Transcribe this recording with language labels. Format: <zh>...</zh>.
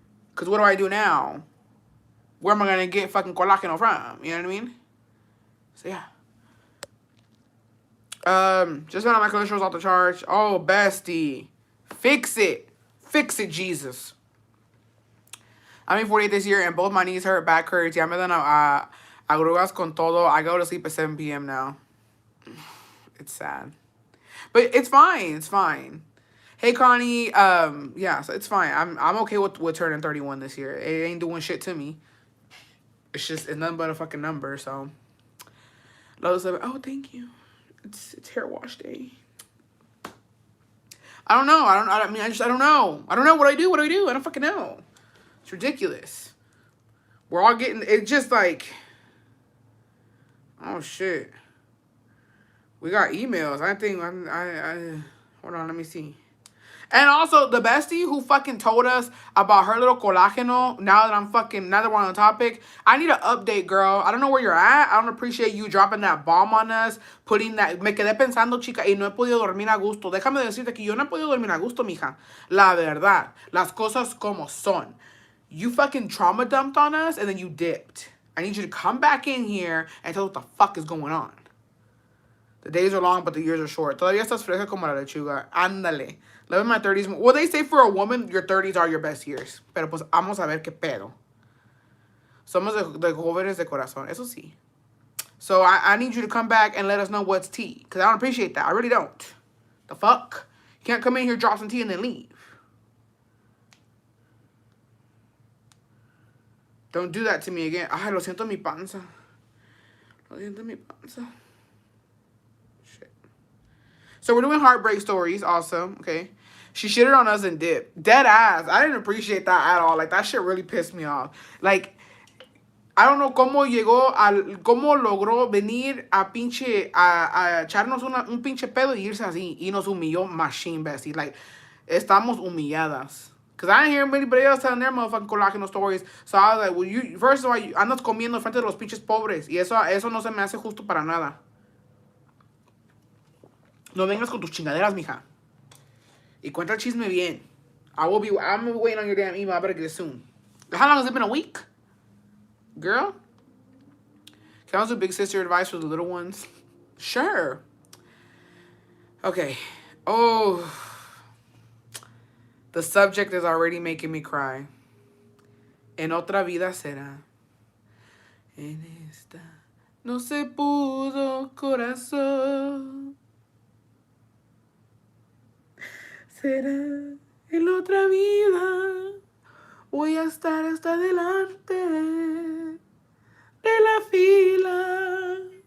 <en>Because what do I do now? Where am I going to get fucking colágeno from? You know what I mean? So, yeah. Just found out my cholesterol's off the charts. Oh, bestie. Fix it. Fix it, Jesus. I'm 48 this year and both my knees hurt, back hurts.</en> <es>Ya me dan agruras con todo.</es> <en>I go to sleep at 7 p.m. now. It's sad. But it's fine. It's fine. Hey, Connie. Yeah, so it's fine. I'm okay with turning 31 this year. It ain't doing shit to me. It's nothing but a fucking number, so. Oh, thank you. It's hair wash day. I don't know. I don't know. I don't know what I do. I don't fucking know. It's ridiculous. We're all getting, it's just like, oh shit. We got emails. Hold on, let me see. And also, the bestie who fucking told us about her little colágeno, now that we're on the topic, I need an update, girl. I don't know where you're at. I don't appreciate you dropping that bomb on us, putting that,</en> <es>me quedé pensando, chica, y no he podido dormir a gusto. Déjame decirte que yo no he podido dormir a gusto, mija. La verdad. Las cosas como son.</es> <en>You fucking trauma dumped on us, and then you dipped. I need you to come back in here and tell us what the fuck is going on. The days are long, but the years are short.</en> <es>Todavía estás fresca como la lechuga.</es> <en>Ándale. Live in my 30s. Well, they say for a woman, your 30s are your best years.</en> <es>Pero pues, vamos a ver qué pedo. Somos de jóvenes de corazón. Eso sí.</es> <en>So, I need you to come back and let us know what's tea. Because I don't appreciate that. I really don't. The fuck? You can't come in here, drop some tea, and then leave. Don't do that to me again.</en> <es>Ay, lo siento mi panza. Lo siento mi panza. Shit.</es> <en>So we're doing heartbreak stories also, okay? She shitted on us and dipped. Dead ass. I didn't appreciate that at all. Like, that shit really pissed me off. Like, I don't know</en> <es>cómo logró venir a echarnos un pinche pedo y irse así. Y nos humilló machine, bestie. Like, estamos humilladas.</es> <en>Because I didn't hear anybody else telling their motherfucking colágeno stories. So I was like, well, you, first of all,</en> <es>andas comiendo frente de los pinches pobres. Y eso no se me hace justo para nada. No vengas con tus chingaderas, mija. Y cuenta el chisme bien.</es> <en>I'm waiting on your damn email. I better get it soon. How long has it been? A week? Girl? Can I also big sister advice for the little ones? Sure. Okay. Oh. The subject is already making me cry.</en> <es>En otra vida será. En esta no se pudo, corazón. Será en otra vida. Voy a estar hasta delante de la fila.</es>